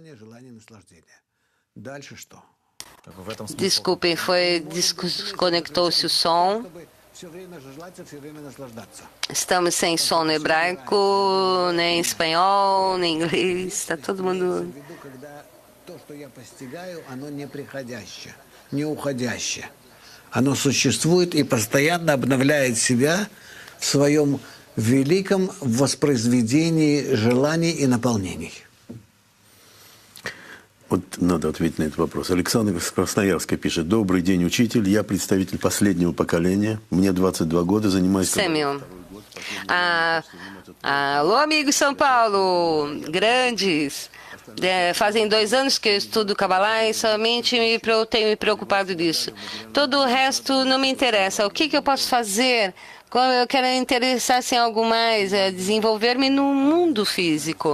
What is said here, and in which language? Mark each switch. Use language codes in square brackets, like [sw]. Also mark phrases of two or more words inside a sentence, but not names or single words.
[pt] Desculpem, desconectou-se o som. Estamos sem som no hebraico, nem espanhol, nem inglês. Está todo mundo... [ru] Оно существует и постоянно обновляет себя в своем великом воспроизведении желаний и наполнений. Вот надо ответить на этот вопрос. Александр из Красноярска пишет. Добрый день, учитель. Я представитель последнего поколения. Мне 22 года, занимаюсь... [pt] Samuel. Alô, amigos São Paulo, grandes. Fazem 2 anos que eu estudo Kabbalah e somente tenho me preocupado disso. Todo o resto não me interessa. O que eu posso fazer? Eu quero interessar-se em algo mais, desenvolver-me no mundo físico.